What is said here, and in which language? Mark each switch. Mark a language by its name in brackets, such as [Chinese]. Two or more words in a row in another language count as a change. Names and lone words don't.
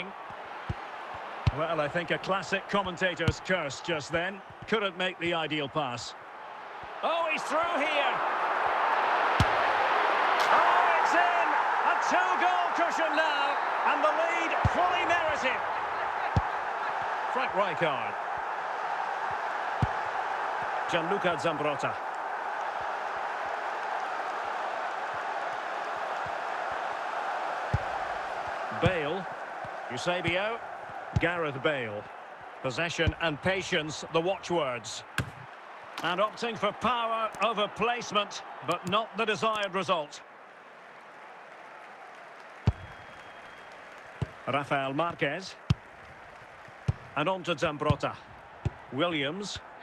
[English] Well, I think a classic commentator's curse just then. Couldn't make the ideal pass. Oh, he's through here! Oh, it's in! A 2-goal cushion now, and the lead fully merited. Frank Rijkaard. Gianluca Zambrotta. Bale. Eusebio. Gareth Bale. Possession and patience, the watchwords. And opting for power over placement, but not the desired result. Rafael Marquez. And on to Zambrotta. Williams.